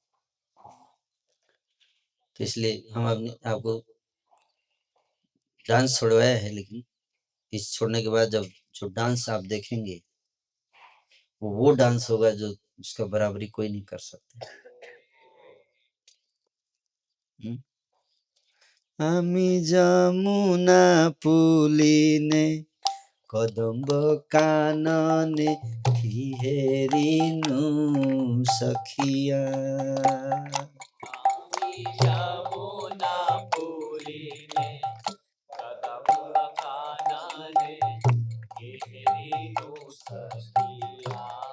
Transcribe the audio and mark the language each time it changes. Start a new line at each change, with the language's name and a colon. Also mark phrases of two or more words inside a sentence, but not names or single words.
Hindi: तो इसलिए हम अपने आपको डांस छोड़वाया है, लेकिन इस छोड़ने के बाद जब जो डांस आप देखेंगे वो डांस होगा जो उसका बराबरी कोई नहीं कर सकता। हम्म?
Bangla: আমি যমুনা পুলিনে কদম্ব কাননে হেরিনু সখিয়া। যমুনা পুলিনে কদম্ব কাননে হেরিনু সখিয়া।